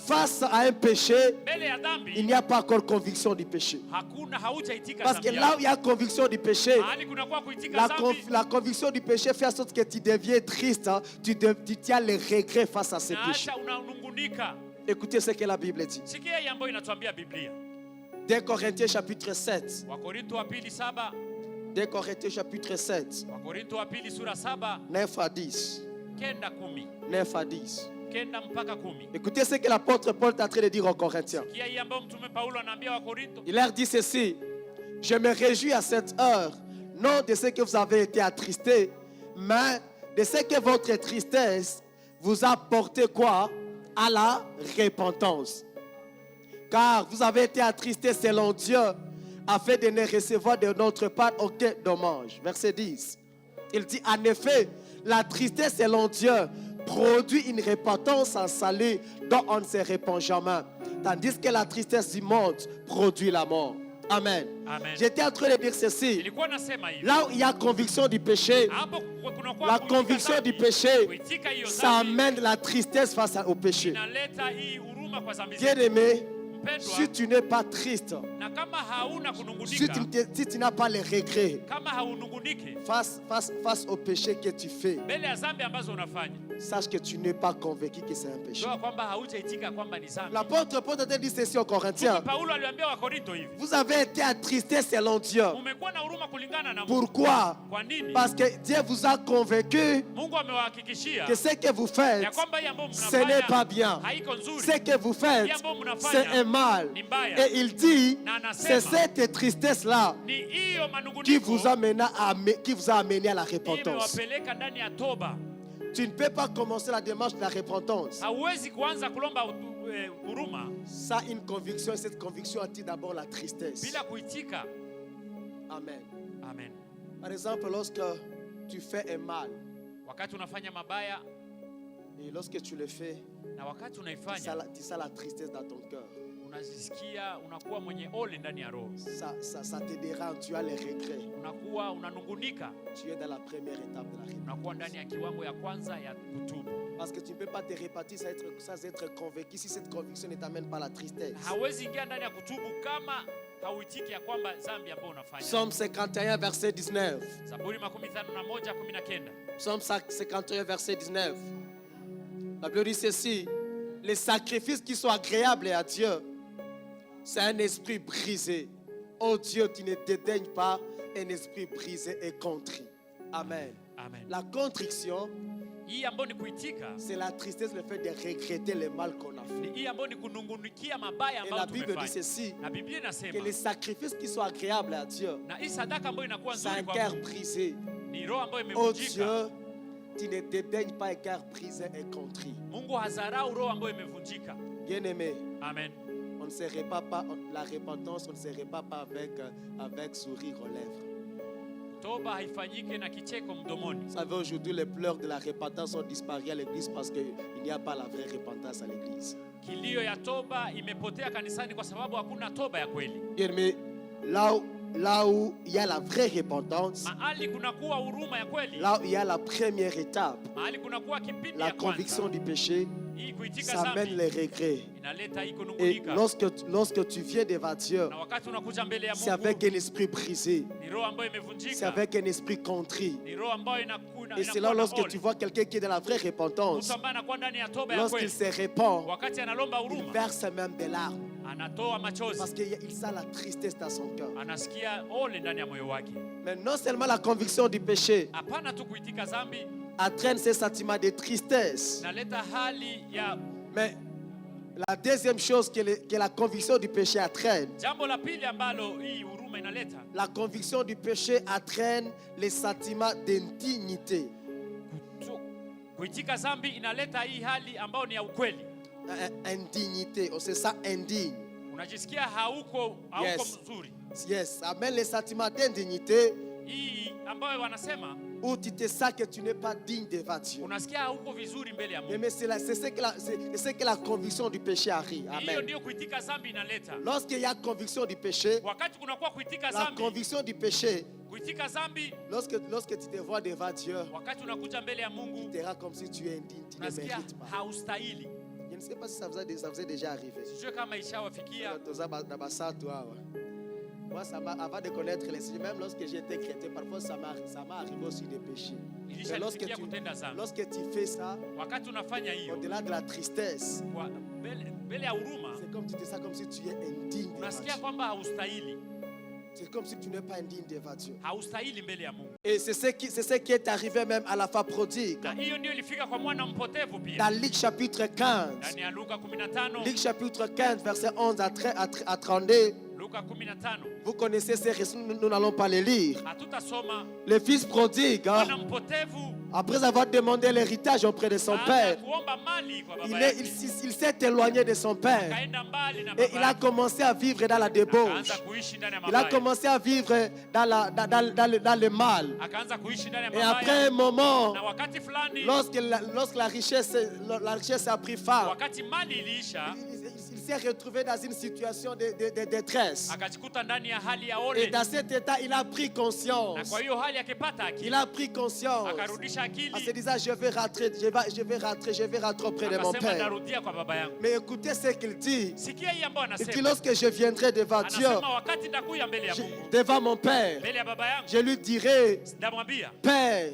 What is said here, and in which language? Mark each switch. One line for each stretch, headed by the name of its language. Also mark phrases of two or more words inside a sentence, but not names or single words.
French: face à un péché,
Swahili: mbele ya
French: il
Swahili: dhambi,
French: n'y a pas encore conviction du péché.
Swahili: hakuna haujaitika
French: Parce que
Swahili: dhambi
French: là où
Swahili: yako.
French: il y a conviction du péché,
Swahili: Mahali kunakuwa kuitika dhambi,
French: la conviction du péché fait en sorte que tu deviens triste, hein. Tu tiens les regrets face à ces péchés.
Swahili: naacha unanungunika.
French: Écoutez ce que la Bible dit.
Swahili: Sikia hii ambayo inatuambia Biblia,
French: 2 Corinthiens chapitre 7.
Swahili: Wakorinto wa pili 7,
French: 2 Corinthiens chapitre 7.
Swahili: Wakorinto wa pili sura 7,
French: 9 à 10.
Swahili: kenda 10,
French: 9 à 10.
Swahili: kenda mpaka 10.
French: Écoutez ce que l'apôtre Paul est en train de dire aux Corinthiens.
Swahili: Sikia hii ambayo mtume Paulo anaambia Wakorinto,
French: Il leur dit ceci: je me réjouis à cette heure, non de ce que vous avez été attristés, mais de ce que votre tristesse vous a porté quoi? À la repentance. Car vous avez été attristés selon Dieu, afin de ne recevoir de notre part aucun dommage. Verset 10. Il dit: en effet, la tristesse selon Dieu produit une repentance en salut dont on ne se répand jamais. Tandis que la tristesse du monde produit la mort. Amen. Amen. J'étais en train de dire ceci.
Swahili: Nilikuwa nasema hivi,
French: Là où il y a conviction du péché,
Swahili: hapo kunakuwa
French: la
Swahili: kuitika
French: conviction
Swahili: dhambi,
French: du péché,
Swahili: kuitika hiyo
French: ça
Swahili: dhambi
French: amène la tristesse face au péché.
Swahili: inaleta hii huruma kwa dhambi
French: Bien
Swahili: zetu.
French: aimé,
Swahili: Mpendwa,
French: si tu n'es pas triste,
Swahili: na kama hauna
French: si
Swahili: kunungunika,
French: si tu n'as pas les regrets
Swahili: kama haunungunike
French: face au péché que tu fais,
Swahili: mbele ya dhambi ambazo unafanya,
French: sache que tu n'es pas convaincu que c'est un péché.
Swahili: jua kwamba haujaitika kwamba ni dhambi.
French: L'apôtre Paul a dit ceci aux Corinthiens:
Swahili: Mtume Paulo aliambia Wakorinto hivi,
French: vous avez été attristés selon Dieu.
Swahili: umekuwa na huruma kulingana na Mungu.
French: Pourquoi?
Swahili: Kwa nini?
French: Parce que Dieu vous a convaincu
Swahili: Mungu amewahakikishia
French: que ce que vous faites,
Swahili: ya kwamba hii ambayo
French: ce n'est pas
Swahili: mnafanya
French: bien.
Swahili: haiko nzuri,
French: Ce que vous faites,
Swahili: hii ambayo
French: c'est un
Swahili: mnafanya
French: mal.
Swahili: ni mbaya.
French: Et il dit,
Swahili: Na
French: c'est
Swahili: anasema
French: cette tristesse-là
Swahili: ni hiyo
French: qui
Swahili: manunguniko
French: vous a amené à la repentance.
Swahili: imewapeleka ndani ya toba.
French: Tu ne peux pas commencer la démarche de la repentance
Swahili: Hauwezi kuanza kulomba huruma
French: sans une conviction. Et cette conviction attire d'abord la tristesse.
Swahili: bila kuitika.
French: Amen.
Swahili: Amen.
French: Par exemple, lorsque tu fais un mal,
Swahili: Wakati unafanya mabaya
French: et lorsque tu le fais,
Swahili: na wakati
French: tu
Swahili: unaifanya,
French: sens la tristesse dans ton cœur.
Swahili: unajisikia unakuwa mwenye ole ndani ya roho,
French: Ça te dérange, tu as les regrets.
Swahili: unakuwa unanungunika,
French: Tu es dans la première étape de la repentance.
Swahili: unakuwa ndani ya kiwango ya kwanza ya kutubu.
French: Parce que tu ne peux pas te repentir sans être convaincu si cette conviction ne t'amène pas la tristesse.
Swahili: Hawezi ingia ndani ya kutubu kama hauitiki ya kwamba dhambi ambayo unafanya.
French: Psaume 51, verset 19.
Swahili: Zaburi 51:19.
French: Psaume 51, verset 19. La Bible dit ceci: les sacrifices qui sont agréables à Dieu, c'est un esprit brisé. Oh Dieu, tu ne dédaignes pas un esprit brisé et contrit. Amen.
Swahili: Amen.
French: La contrition,
Swahili: Hii ambayo ni kuitika,
French: c'est la tristesse, le fait de regretter le mal qu'on a fait.
Swahili: ni hii ambayo ni kunungunikia mabaya
French: Et
Swahili: ambayo
French: la Bible dit
Swahili: tumefanya.
French: ceci:
Swahili: Na Biblia
French: que
Swahili: inasema
French: les sacrifices qui sont agréables à Dieu,
Swahili: na hii sadaka ambayo inakuwa
French: c'est
Swahili: nzuri
French: un
Swahili: kwa
French: cœur
Swahili: Mungu
French: brisé.
Swahili: ni roho ambayo
French: Oh
Swahili: imevunjika.
French: Dieu, tu ne dédaignes pas un cœur brisé et contrit.
Swahili: Mungu hazarau roho ambayo imevunjika.
French: Bien-aimé, Amen. on ne serait pas la repentance, on ne serait pas avec sourire aux lèvres.
Swahili: Toba haifanyike na kicheko mdomoni.
French: Vous savez, aujourd'hui, les pleurs de la repentance ont disparu à l'église parce qu'il n'y a pas la vraie repentance à l'église.
Swahili: Kilio ya toba imepotea kanisani kwa sababu hakuna toba ya kweli.
French: Bien-aimé, là où là où il y a la vraie repentance,
Swahili: mahali kunakuwa huruma ya kweli,
French: là où il y a la première étape,
Swahili: mahali kunakuwa kipindi
French: la
Swahili: ya
French: conviction
Swahili: kwanza,
French: du péché,
Swahili: hii kuitika
French: ça amène
Swahili: dhambi
French: les regrets.
Swahili: inaleta hii
French: Et
Swahili: kunungunika.
French: lorsque tu viens devant Dieu,
Swahili: Na wakati unakuja mbele ya
French: c'est
Swahili: Mungu,
French: avec un esprit brisé,
Swahili: ni roho ambayo
French: c'est
Swahili: imevunjika,
French: avec un esprit contrit.
Swahili: ni roho ambayo
French: Et c'est là lorsque tu vois quelqu'un qui est dans la vraie repentance,
Swahili: mtu ambaye anakuwa ndani ya toba ya
French: lorsqu'il
Swahili: kweli,
French: se répand,
Swahili: wakati analomba
French: il
Swahili: huruma,
French: verse même des larmes
Swahili: anatoa
French: parce
Swahili: machozi,
French: qu'il sent la tristesse dans son cœur.
Swahili: anasikia ole ndani ya moyo wake.
French: Mais non seulement la conviction du péché
Swahili: Hapana tu kuitika dhambi
French: entraîne ces sentiments de tristesse,
Swahili: naleta hali ya
French: mais la deuxième chose que la conviction du péché entraîne,
Swahili: jambo la pili ambalo hii huruma inaleta,
French: la conviction du péché entraîne les sentiments d'indignité.
Swahili: kuitika dhambi inaleta hii hali ambayo ni ya ukweli.
French: Indignité, on se sent indigne.
Swahili: Unajisikia hauko Yes. mzuri.
French: Yes, amène les sentiments d'indignité
Swahili: Hii ambayo wanasema
French: où tu te sens que tu n'es pas digne devant Dieu.
Swahili: unasikia hauko vizuri mbele ya Mungu.
French: Mais c'est ce que la conviction du péché arrive.
Swahili: Hiyo Amen. ndio kuitika dhambi inaleta.
French: Lorsqu'il y a conviction du péché,
Swahili: Wakati kunakuwa kuitika
French: la
Swahili: dhambi,
French: conviction du péché,
Swahili: kuitika dhambi,
French: lorsque tu te vois devant Dieu,
Swahili: wakati unakuja mbele ya
French: tu
Swahili: Mungu,
French: te rends comme si tu es indigne, tu ne
Swahili: unasikia
French: mérites pas.
Swahili: haustahili.
French: Je ne sais pas si ça vous est déjà arrivé.
Swahili: Sijue kama ishawafikia.
French: Moi, avant de connaître les signes, même lorsque j'étais chrétien, parfois ça m'est arrivé aussi de pécher. Mais
Swahili: Ilishanifikia kutenda dhambi.
French: lorsque tu fais ça,
Swahili: Wakati unafanya hiyo,
French: au-delà de la tristesse,
Swahili: kwa mbele ya huruma,
French: c'est comme tu te sens comme si tu es indigne devant
Swahili: unasikia
French: Dieu.
Swahili: kwamba haustahili.
French: C'est comme si tu n'es pas indigne devant Dieu.
Swahili: Haustahili mbele ya Mungu.
French: Et c'est ce qui est arrivé même à la femme prodigue.
Swahili: Na hiyo ndio ilifika kwa mwana mpotevu pia.
French: Dans Luc chapitre 15,
Swahili: Ndani ya Luka 15,
French: Luc chapitre 15, verset 11 à 32,
Swahili: Luka 15.
French: vous connaissez ces récits, nous n'allons pas les lire.
Swahili: Hatutasoma.
French: Le fils prodigue, hein,
Swahili: Mwana mpotevu
French: après avoir demandé l'héritage auprès de son
Swahili: baada
French: père,
Swahili: ya kuomba mali kwa
French: il
Swahili: baba yake,
French: s'est éloigné de son père
Swahili: kaenda mbali na
French: et
Swahili: baba
French: il a
Swahili: yake,
French: commencé à vivre dans la débauche.
Swahili: akaanza kuishi ndani ya
French: Il a
Swahili: mabaya,
French: commencé à vivre dans le mal.
Swahili: akaanza kuishi ndani ya
French: Et après
Swahili: mabaya.
French: un moment,
Swahili: Na wakati fulani,
French: lorsque la richesse a pris fin,
Swahili: wakati mali iliisha,
French: il s'est retrouvé dans une situation de détresse.
Swahili: akajikuta ndani ya hali ya
French: Et
Swahili: ole,
French: dans cet état, il a pris
Swahili: na
French: conscience.
Swahili: kwa hiyo hali akipata
French: Il
Swahili: akili,
French: a pris conscience
Swahili: akarudisha
French: en se
Swahili: akili,
French: disant, je vais rentrer auprès de mon
Swahili: akasema
French: père.
Swahili: narudia kwa baba yangu.
French: Mais écoutez ce qu'il dit.
Swahili: Sikia hii ambayo
French: Il dit,
Swahili: anasema,
French: lorsque je viendrai devant Dieu,
Swahili: anasema wakati ndakuya mbele ya Mungu,
French: devant mon père,
Swahili: mbele ya baba yangu,
French: je lui dirai,
Swahili: ndamwambia
French: Père,